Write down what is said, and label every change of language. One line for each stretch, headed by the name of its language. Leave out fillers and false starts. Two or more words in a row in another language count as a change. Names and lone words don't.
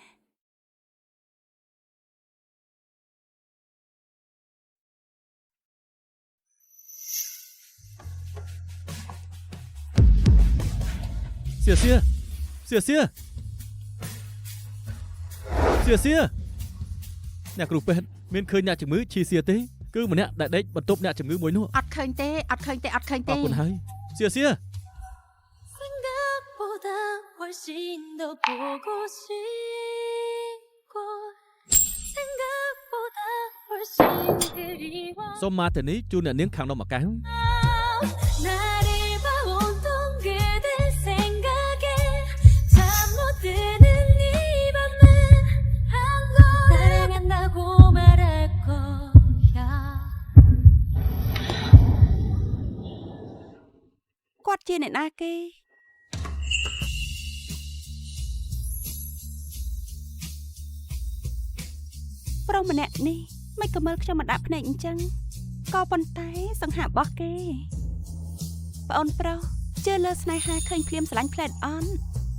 Khmer: សៀសៀសៀសៀសៀសៀអ្នកគ្រូពេទ្យមានឃើញអ្នកជំងឺឈីសៀទេគឺម្នាក់ដែលដេកបន្ទប់អ្នកជំងឺមួយនោះ អត់ឃើញទេអត់ឃើញទេអត់ឃើញ អ ទេ រគុណហើយសៀសៀ
Korean: 생각보다 훨씬 더 보고 싶고 생각보다 훨씬 그리워
Khmer: សូមមកទៅនេះជូនអ្នកនាងខាងនំអាកាស
Korean: 나를 봐온통 그대 생각에 잠 못 드는 이 밤은 한번 사랑한다고 말할 거야
Khmer: គាត់ជាអ្នកណាគេ ប្រុសម្នាក់នេះមិនក៏មើលខ្ញុំមកដាក់ភ្នែកអញ្ចឹងក៏ប៉ុន្តែសង្ហារបស់គេប្អូនប្រុសជឿលើស្នេហាឃើញភ្លាមស្រឡាញ់ផ្លែតអន់